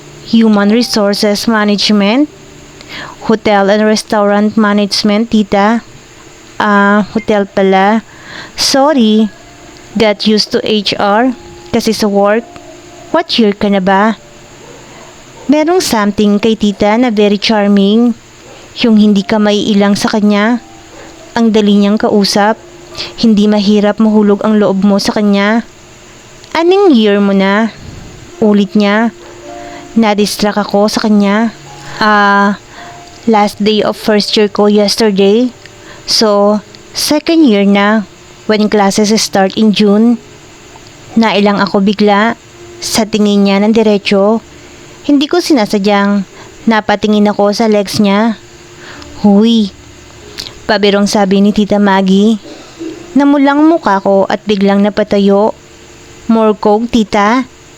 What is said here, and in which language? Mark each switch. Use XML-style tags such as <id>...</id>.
<en>Human Resources Management. Hotel and Restaurant Management, Tita. Hotel pala. Sorry, got used to HR</en> <tl>kasi sa</tl> <en>work. What year</en> <tl>ka na ba? Merong something kay Tita na</tl> <en>very charming.</en> <tl>Yung hindi ka maiilang sa kanya. Ang dali niyang kausap. Hindi mahirap mahulog ang loob mo sa kanya. Anong year mo na? Ulit niya. Na-distract ako sa kanya.</tl> <en>Last day of first year ko yesterday. So, second year na. When classes start in June.</en> <tl>Nailang ako bigla. Sa tingin niya ng diretso. Hindi ko sinasadyang napatingin ako sa legs niya. Huy, pabirong sabi ni Tita Maggie. Namulang mukha ko at biglang napatayo.</tl> <en>More coke, Tita?</en>